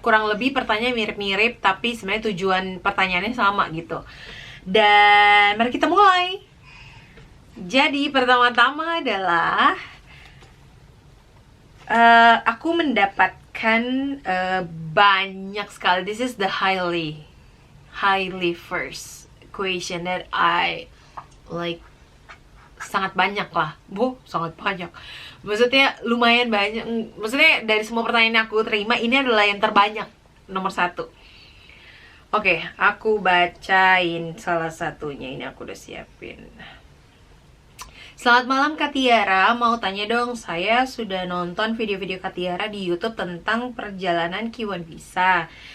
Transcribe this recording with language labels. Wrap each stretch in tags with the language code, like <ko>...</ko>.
<id>Kurang lebih pertanyaan mirip-mirip, tapi sebenarnya tujuan pertanyaannya sama gitu. Dan mari kita mulai. Jadi pertama-tama adalah aku mendapatkan banyak sekali.</id> <en>This is the highly first question that I like.</en> <id>Sangat banyak lah, sangat banyak. Maksudnya lumayan banyak. Maksudnya dari semua pertanyaan yang aku terima, ini adalah yang terbanyak, nomor 1. Oke, aku bacain salah satunya. Ini aku udah siapin. Selamat malam Kak Tiara, mau tanya dong, saya sudah nonton video-video Kak Tiara di YouTube tentang perjalanan Q1 visa.</id>